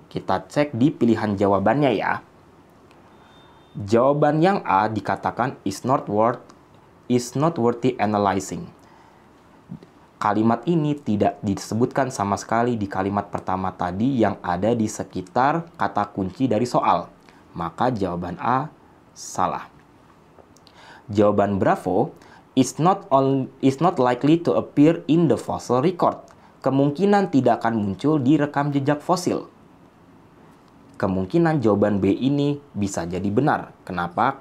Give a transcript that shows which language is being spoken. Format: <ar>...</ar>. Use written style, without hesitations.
<id>Kita cek di pilihan jawabannya ya. Jawaban yang A dikatakan</id> <en>is not worthy analyzing.</en> <id>kalimat ini tidak disebutkan sama sekali di kalimat pertama tadi yang ada di sekitar kata kunci dari soal. Maka jawaban A salah. Jawaban Bravo</id> <en>is not likely to appear in the fossil record.</en> <id>Kemungkinan tidak akan muncul di rekam jejak fosil. Kemungkinan jawaban B ini bisa jadi benar. Kenapa?</id>